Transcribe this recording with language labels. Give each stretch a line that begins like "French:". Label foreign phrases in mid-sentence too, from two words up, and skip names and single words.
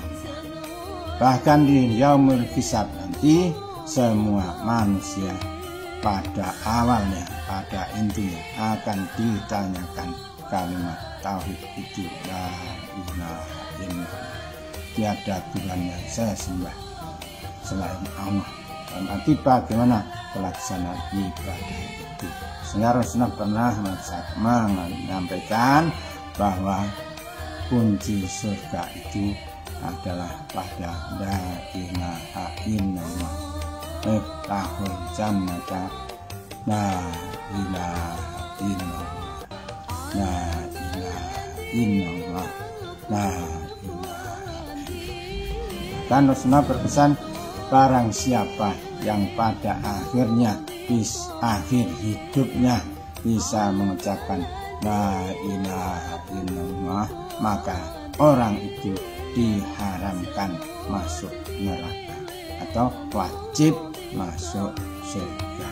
Indonesian: Bahkan di
Arabic: يوم الحساب
Indonesian: nanti, semua manusia pada awalnya, pada intinya akan ditanyakan kalimat tauhid itu,
Arabic: لا إله إلا الله,
Indonesian: tiada Tuhan yang saya sembah selain Allah. Dan nanti bagaimana pelaksanaan ibadah itu. Sehingga Rasulullah pernah menyampaikan bahwa kunci surga itu adalah pada
Arabic: لا إله إلا الله، مفتاح الجنة لا إله إلا الله، لا إله إلا الله، لا إله إلا الله.
Indonesian: Dan Rasulullah berpesan, barang siapa yang pada akhirnya, akhir hidupnya bisa mengucapkan
Arabic: لا إله إلا الله,
Indonesian: maka orang itu diharamkan masuk neraka atau wajib masuk surga.